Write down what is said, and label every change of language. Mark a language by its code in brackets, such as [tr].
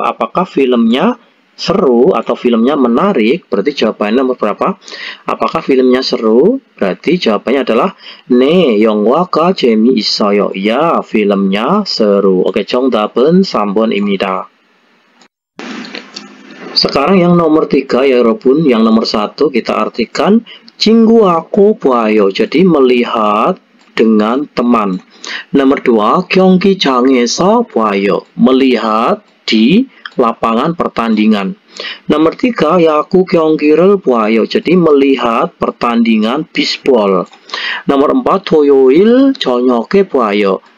[id] Apakah filmnya seru atau filmnya menarik? Berarti jawabannya nomor berapa? Apakah filmnya seru? Berarti jawabannya adalah [ko] 네, 영화가 재미있어요. [id] Ya, filmnya seru. Oke, [ko] 정답은 3번입니다. [id] Sekarang yang nomor 3 ya [ko] 여러분. [id] Yang nomor 1 kita artikan [ko] 친구하고 봐요. [id] Jadi melihat dengan teman. Nomor 2, [ko] 경기장에서 봐요. [id] Melihat di lapangan pertandingan. Nomor 3, [ko] 야구 경기를 봐요. [id] Jadi melihat pertandingan bisbol. Nomor 4, [ko] 토요일 저녁에 봐요.